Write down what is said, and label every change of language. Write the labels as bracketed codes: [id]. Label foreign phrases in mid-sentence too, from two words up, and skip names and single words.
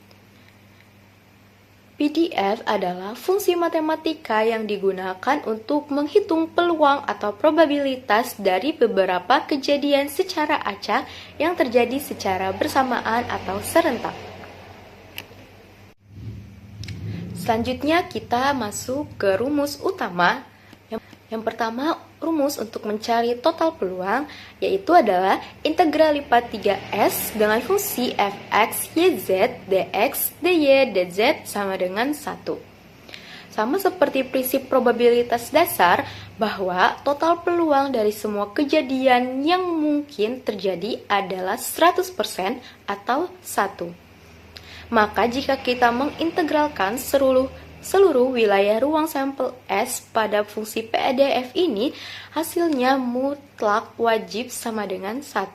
[id] PDF adalah fungsi matematika yang digunakan untuk menghitung peluang atau probabilitas dari beberapa kejadian secara acak yang terjadi secara bersamaan atau serentak. Selanjutnya kita masuk ke rumus utama. Yang pertama, rumus untuk mencari total peluang yaitu adalah integral lipat 3s dengan fungsi fx, yz, dx, dy, dz sama dengan 1. Sama seperti prinsip probabilitas dasar bahwa total peluang dari semua kejadian yang mungkin terjadi adalah 100% atau 1. Maka jika kita mengintegralkan seluruh wilayah ruang sampel S pada fungsi PDF ini, hasilnya mutlak wajib sama dengan 1.